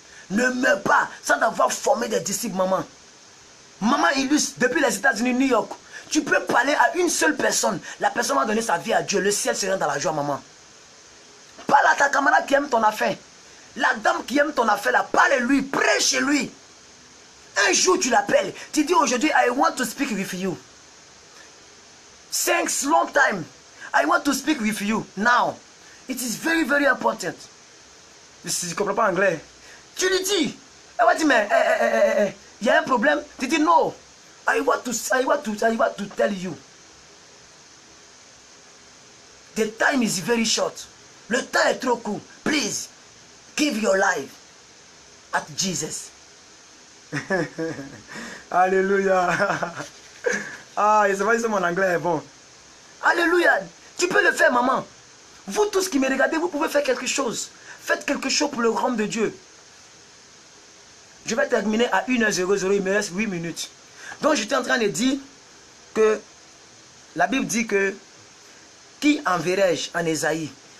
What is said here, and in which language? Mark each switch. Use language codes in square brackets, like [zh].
[fr] Ne meurs pas sans avoir formé des disciples, maman. Maman illustre, depuis les États-Unis, New York. Tu peux parler à une seule personne. La personne va donner sa vie à Dieu. Le ciel sera dans la joie, maman. Parle à ta camarade qui aime ton affaire. La dame qui aime ton affaire, là, parle-lui, prêche lui. Un jour, tu l'appelles. Tu dis aujourd'hui, [en] I want to speak with you. Thanks, long time. I want to speak with you now. It is very, very important. [fr] Je ne comprends pas anglais. Tu lui dis, elle va dire, mais il y a un problème. Tu dis, non, [en] I want to tell you. The time is very short. [fr] Le temps est trop court. [en] Please, give your life at Jesus. [fr] Alléluia. Ah, je sais pas si mon anglais est bon. Alléluia. Tu peux le faire, maman. Vous tous qui me regardez, vous pouvez faire quelque chose. Faites quelque chose pour le royaume de Dieu. Je vais terminer à 1h00, il me reste 8 minutes. Donc j'étais en train de dire que la Bible dit que qui enverrai-je en Ésaïe?